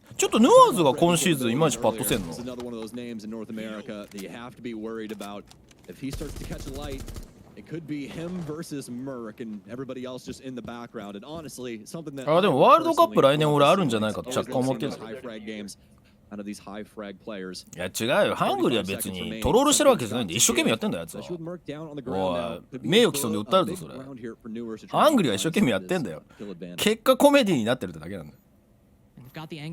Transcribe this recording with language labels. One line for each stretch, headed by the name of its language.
Japanese: ちょっとヌアーズが今シーズンいまいちパッとせんの。
English: It could be him versus Merc and everybody else just in the background. And honestly, something that
Japanese: あでもワールドカップ来年俺あるんじゃないかと若干思ってる。いや違うよハングリーは別にトロールしてるわけじゃないんで一生懸命やってんだよやつは。おい名誉毀損で訴えるぞそれ。ハングリーは一生懸命やってんだよ。結果コメディになってるってだけなんだよ。